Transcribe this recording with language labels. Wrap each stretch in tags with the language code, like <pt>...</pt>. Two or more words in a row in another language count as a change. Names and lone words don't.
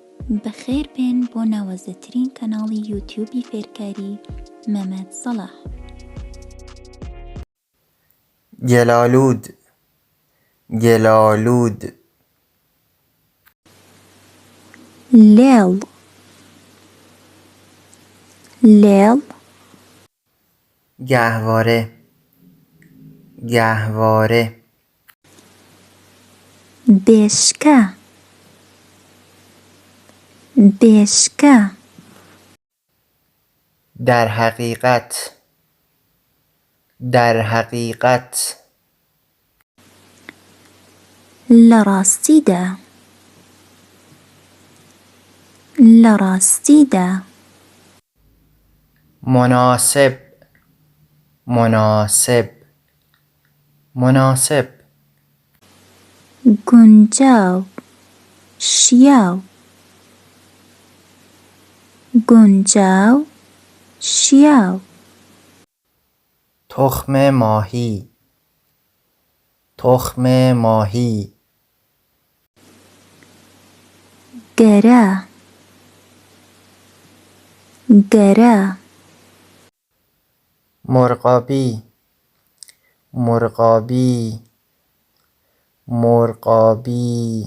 <ckb>بەخێر بێن بۆ ناوەزەترین کەناڵی یوتیوبی فێرکاری مەمەد سەلاح.</ckb> <fa>گلالود گلالود</fa> <ckb>لێڵ لێڵ</ckb> <fa>گهواره گهواره</fa> <ckb>بێشکە بێشکە</ckb> <fa>در حقیقت در حقیقت</fa> <ckb>لە ڕاستیدا لە ڕاستیدا</ckb> <fa>مناسب مناسب مناسب</fa> <ckb>گونجاو شیاو گونجاو شیاو</ckb> <fa>تخم ماهی تخم ماهی</fa> <ckb>گەرە گەرە</ckb> <fa>مرغابی مرغابی مرغابی</fa>